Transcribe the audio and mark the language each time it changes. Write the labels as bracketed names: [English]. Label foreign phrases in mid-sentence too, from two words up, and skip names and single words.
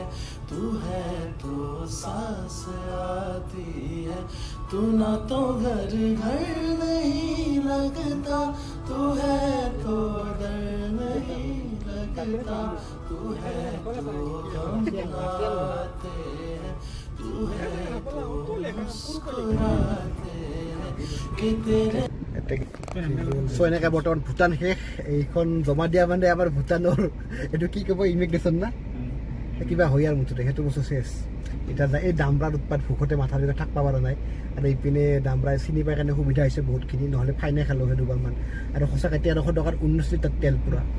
[Hindi] तू है तो सांस आती है तू ना तो घर घर नहीं लगता तू है तो डर नहीं लगता तू है तो गम आते हैं तू है तो मुस्कुराते हैं कि तेरे [Assamese] সো এনেকৈ বৰ্তমান ভূটান শেষ এইখন জমা দিয়া মানে আমাৰ ভূটানৰ এইটো কি ক'ব ইমিগ্ৰেশ্যন না কিবা হয় আৰু মুঠতে সেইটো বস্তু চেছ এতিয়া এই দামৰাৰ উৎপাত ভোকতে মাথাৰ ভিতৰত থাকিব পৰা নাই আৰু এইপিনে দামৰাই চিনি পাই কাৰণে সুবিধা হৈছে বহুতখিনি নহ'লে ফাইনে খালোঁ সেই দুবাৰমান আৰু সঁচাকৈ 1300 টকাৰ 19 লিটাৰ তেল পূৰা